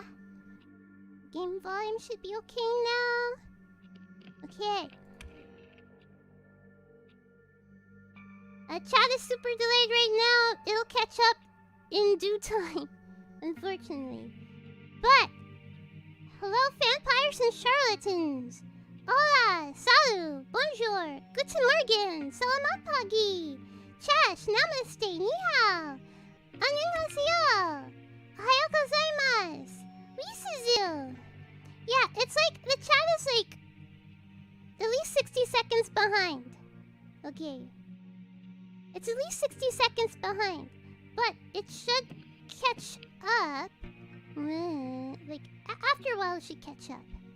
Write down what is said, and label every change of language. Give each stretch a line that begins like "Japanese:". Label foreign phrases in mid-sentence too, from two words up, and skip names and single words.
English: Game volume should be okay now. Okay. Chat is super delayed right now. It'll catch up in due time, unfortunately. But hello, vampires and charlatans. Hola, Salut, bonjour,
German: guten morgen,
Indonesian: salamat pagi,
English: chash, namaste, ni hao, annyeonghaseyo,
Japanese: おはようございます, w'iっスズ.
English: Yeah, it's like the chat is like at least 60 seconds behind. Okay. It's at least 60 seconds behind, but it should catch up. Like, after a while it should catch up.